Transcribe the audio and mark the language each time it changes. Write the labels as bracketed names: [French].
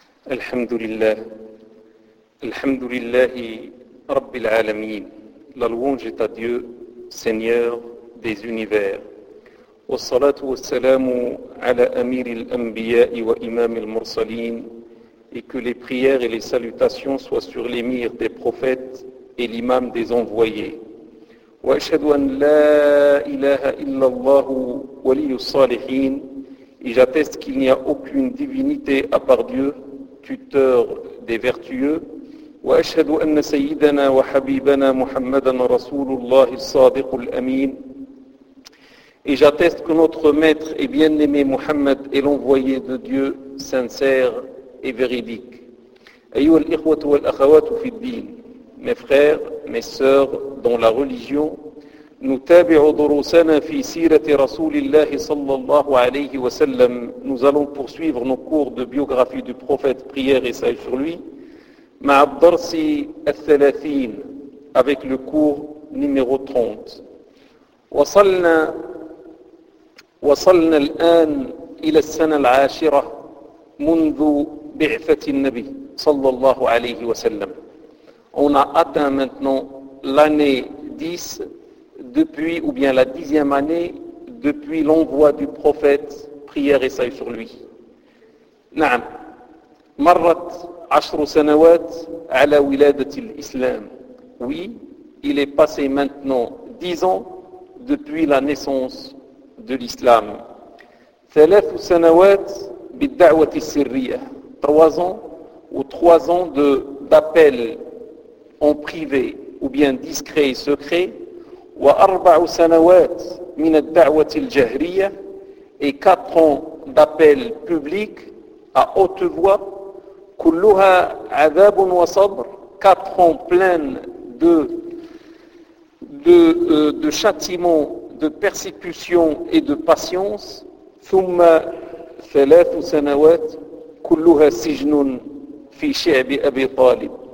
[Arabic] الحمد لله، الحمد لله رب العالمين، [French] La louange est à Dieu, Seigneur des univers. [Arabic] والصلاة والسلام على أمير الأنبياء وإمام المرسلين. [French] Et que les prières et les salutations soient sur l'émir des prophètes et l'imam des envoyés. [Arabic] وأشهد أن لا إله إلا الله ولي الصالحين. [French] Et j'atteste qu'il n'y a aucune divinité à part Dieu, tuteur des vertueux. [Arabic] وأشهد أن سيدنا وحبيبنا محمدا رسول الله الصادق الأمين. [French] Et j'atteste que notre maître et bien-aimé Mohammed est l'envoyé de Dieu sincère et véridique. [Arabic] أيها الإخوة والأخوات في الدين. [French] Mes frères, mes sœurs, dans la religion, [Arabic] نتابع دروسنا في سيرة رسول الله صلى الله عليه وسلم. [French] Nous allons poursuivre nos cours de biographie du prophète, prière et salut sur lui. [Arabic] مع الدرس الثلاثين. [French] Avec le cours numéro 30. [Arabic] وصلنا الآن إلى السنة العاشرة منذ بعثة النبي صلى الله عليه وسلم. [French] On a atteint maintenant l'année 10 depuis, ou bien la dixième année depuis l'envoi du prophète, prière et salut sur lui. [Arabic] نعم. مرت عشر سنوات على ولادة الإسلام. [French] Oui, il est passé maintenant 10 ans depuis la naissance de l'islam. [Arabic] ثلاث سنوات بالدعوة السرية. [French] 3 ans ou 3 ans d'appel en privé ou bien discret et secret. [Arabic] وأربع سنوات من الدعوة الجهرية. [French] Et 4 ans d'appel public à haute voix. [Arabic] كلها عذاب وصبر. [French] 4 ans pleins de châtiments, de persécution et de patience. [Arabic] ثم ثلاث سنوات كلها سجن في شعب أبي طالب.